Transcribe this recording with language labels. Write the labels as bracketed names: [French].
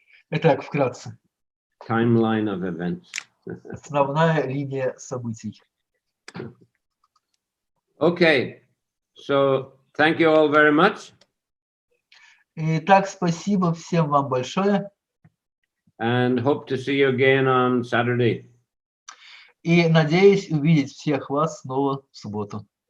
[Russian] Итак, вкратце. [English] Timeline of events. [Russian] Основная линия событий. [English] Okay, so thank you all very much. [Russian] Итак, спасибо всем вам большое. [English] And hope to see you again on Saturday. [Russian] И надеюсь увидеть всех вас снова в субботу.